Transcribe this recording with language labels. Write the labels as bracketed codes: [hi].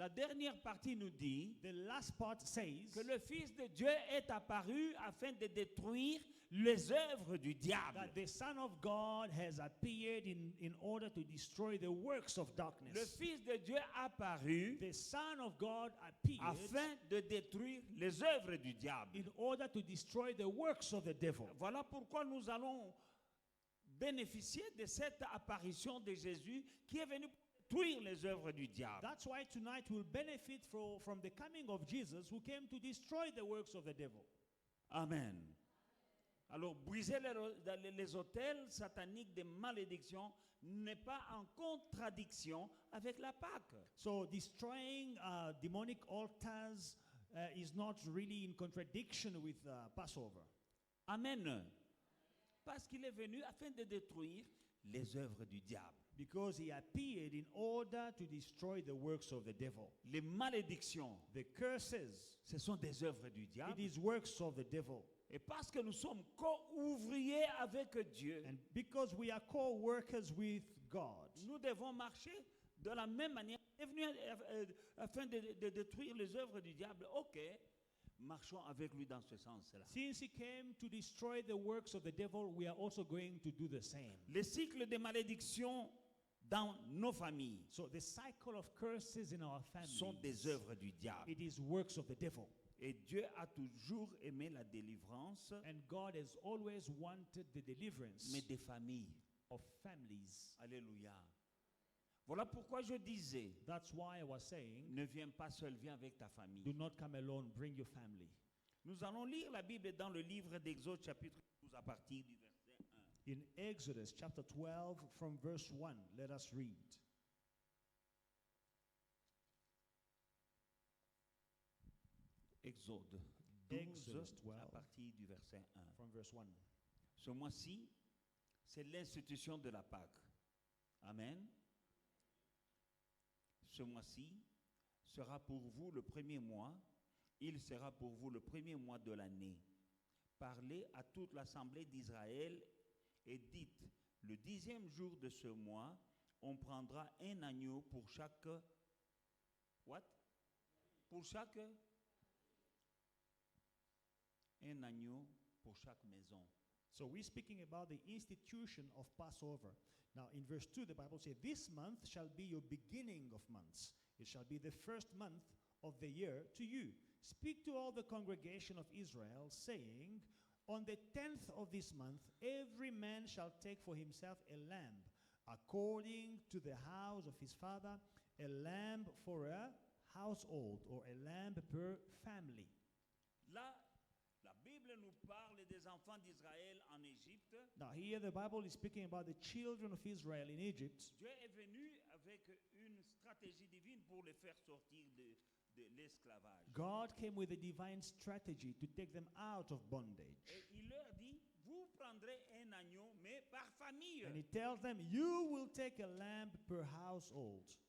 [fr] la dernière partie nous dit [en] the last part says [fr] que le Fils de Dieu est apparu afin de détruire les œuvres du diable. [en] that the Son of God has appeared in order to destroy the works of [fr] Le [en] darkness. [fr] Fils de Dieu apparu [en] The Son of God appeared [fr] afin de détruire les œuvres du diable. [en] in order to destroy the works of the devil. [fr] Voilà pourquoi nous allons bénéficier de cette apparition de Jésus qui est venu pour détruire les œuvres du diable. [en] That's why tonight we'll benefit from the coming of Jesus who came to destroy the works of the devil. Amen. [fr] Alors, briser les autels sataniques des malédictions n'est pas en contradiction avec la Pâque. [en] So destroying demonic altars is not really in contradiction with Passover. Amen. [fr] Parce qu'il est venu afin de détruire les œuvres du diable. [en] Because he appeared in order to destroy the works of the devil. [fr] Les malédictions, [en] The curses, [fr] ce sont des œuvres du [en] it [fr] diable. [en] is works of the devil. [fr] Et parce que nous sommes co-ouvriers avec Dieu, [en] And because we are co-workers with God, [fr] nous devons marcher de la même manière. Il est venu afin de détruire les œuvres du diable. Ok, marchons avec lui dans ce sens-là. [en] since he came to destroy the works of the devil, we are also going to do the same. [fr] Les cycles de malédiction dans nos familles [en] So the cycle of curses in our [fr] sont [en] families, [fr] des œuvres du diable. [en] it is works of the devil. [fr] Et Dieu a toujours aimé la délivrance, [en] And God has always wanted the deliverance [fr] mais des familles. [en] of families. Alléluia. [fr] Voilà pourquoi je disais, [en] That's why I was saying, [fr] ne viens pas seul, viens avec ta [en] do [fr] famille. [en] not come alone, bring your family. [fr] Nous allons lire la Bible dans le livre d'Exode chapitre 12 à partir du verset 1. [en] In Exodus chapter 12 from verse 1, let us read. [fr] Exode 12 [en] Exodus 12. [fr] à partir du verset 1. [en] From verse 1. [fr] Ce mois-ci, c'est l'institution de la Pâque. Amen. Ce mois-ci sera pour vous le premier mois. Il sera pour vous le premier mois de l'année. Parlez à toute l'assemblée d'Israël et dites, le 10e jour de ce mois, on prendra un agneau pour chaque... What? Pour chaque... Un agneau pour chaque maison. [en] So we're speaking about the institution of Passover. Now in verse 2, the Bible says, "This month shall be your beginning of months. It shall be the first month of the year to you. Speak to all the congregation of Israel, saying, on the 10th of this month, every man shall take for himself a lamb, according to the house of his father, a lamb for a household, or a lamb per family." [fr] Là, la Bible nous parle des enfants d'Israël en Égypte. [en] Now here the Bible is speaking about the children of Israel in Egypt. [fr] Dieu est venu avec une stratégie divine pour les faire sortir de l'esclavage. [en] God came with a divine strategy to take them out of bondage. [fr] Et il leur dit, vous prendrez un agneau, mais par famille. [en] And he tells them, you will take a lamb per household.